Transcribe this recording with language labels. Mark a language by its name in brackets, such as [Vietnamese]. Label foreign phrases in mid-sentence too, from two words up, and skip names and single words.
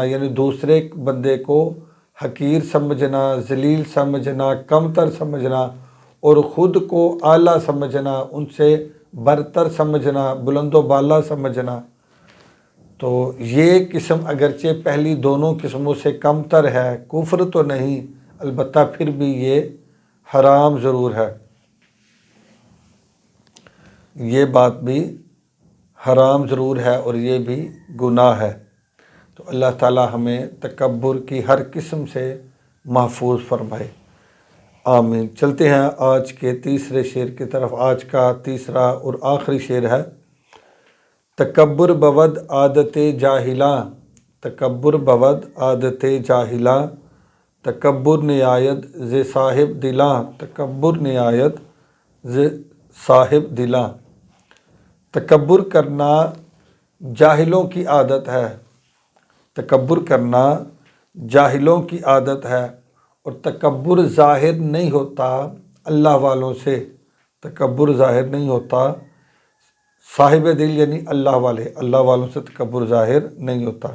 [Urdu] یعنی دوسرے بندے کو حقیر سمجھنا، ذلیل سمجھنا، کمتر سمجھنا اور خود کو اعلیٰ سمجھنا، ان سے برتر سمجھنا، بلند و بالا سمجھنا، تو یہ قسم اگرچہ پہلی دونوں قسموں سے کمتر ہے، کفر تو نہیں، البتہ پھر بھی یہ حرام ضرور ہے، یہ بات بھی حرام ضرور ہے اور یہ بھی گناہ ہے۔ تو اللہ تعالی ہمیں تکبر کی ہر قسم سے محفوظ فرمائے، آمین۔ چلتے ہیں آج کے تیسرے شعر کی طرف۔ آج کا تیسرا اور آخری شعر ہے: [Persian] تکبر بود عادت جاہلاں، تکبر بود عادت جاہلاں، تکبر نہایت ز صاحب دلاں، تکبر نہایت ز صاحب دلاں۔ [Urdu] تکبر کرنا جاہلوں کی عادت ہے، تکبر کرنا جاہلوں کی عادت ہے، اور تکبر ظاہر نہیں ہوتا اللہ والوں سے، تکبر ظاہر نہیں ہوتا صاحب دل یعنی اللہ والے، اللہ والوں سے تکبر ظاہر نہیں ہوتا۔